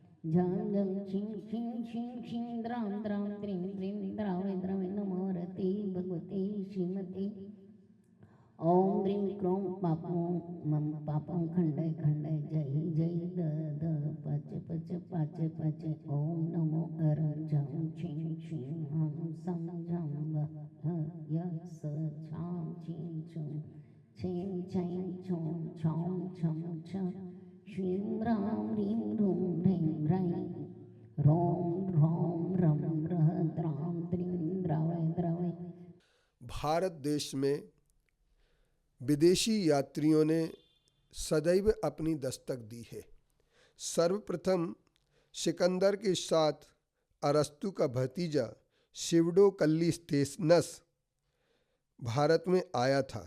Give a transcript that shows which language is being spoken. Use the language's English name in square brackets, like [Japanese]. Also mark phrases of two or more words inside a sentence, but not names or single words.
[Sanskrit] झं झं छिं छिं छिं छिं द्रां द्रां द्रीं द्रीं द्रावे द्रावे नमो रते भगवते श्रीमते ओम द्रीं क्रों पापं मम पापं खंडय खंडय जय जय द द पच पच पच पच ओम नमो अरं झं छिं छिं हं सं झं ह य स छां छिं छुं छें छैं छौं छौं छं छ श्रीं रां रीं रूं ह्रीं ह्रैं रों ह्रौं रं रः द्रां द्रीं द्रावय द्रवय। [Hindi] भारत देश में विदेशी यात्रियों ने सदैव अपनी दस्तक दी है। सर्वप्रथम सिकंदर के साथ अरस्तु का भतीजा शिवडो कल्लिस्तेनस भारत में आया था।